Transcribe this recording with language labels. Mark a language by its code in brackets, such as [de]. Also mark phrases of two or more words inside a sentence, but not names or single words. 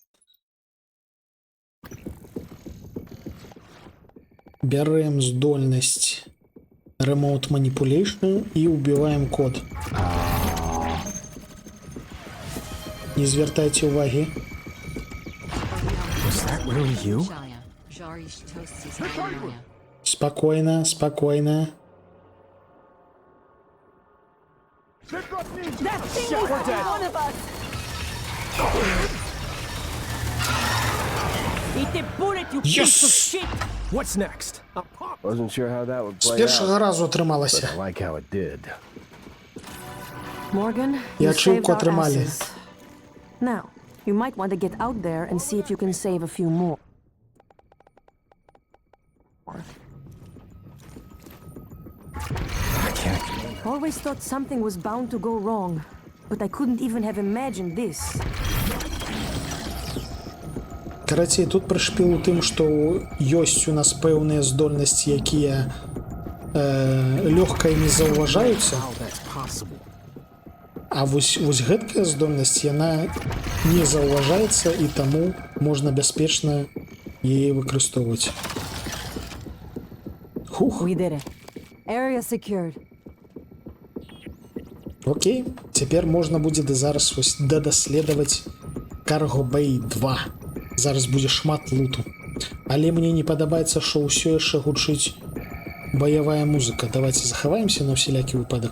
[be] Бярэм здольнасць Remote Manipulation і ўбіваем код. Не звяртайце ўвагі. Спакойна, спакойна. [en] Yes! What's next? Wasn't sure how that would [be] З [en] play [be] першага [en] out, [be] разу [en] but [be] атрымалася. [en] I like how it did. Morgan, [be] Я [en] you [be] чув, [en] saved our [be] котрималі. [en] asses. Now, you might want to get out there and see if you can save a few more. I can't. Always thought something was bound to go wrong, but I couldn't even have imagined this. [be] Карацей, тут прышпіл у тым, што ёсць у нас пэўныя здольнасці, якія лёгка не заўважаюцца. А вось гэткая здольнасць, яна не заўважаецца, і таму можна бяспечна яе выкарыстоўваць. Хух. [en] We did it. Area secured. [be] Окей, цяпер можна будзе зараз вось дадаследаваць Cargo Bay 2. Зараз будзе шмат луту. Але мне не падабаецца, што ўсё яшчэ гучыць баявая музыка. Давайте захаваемся на всялякі выпадак.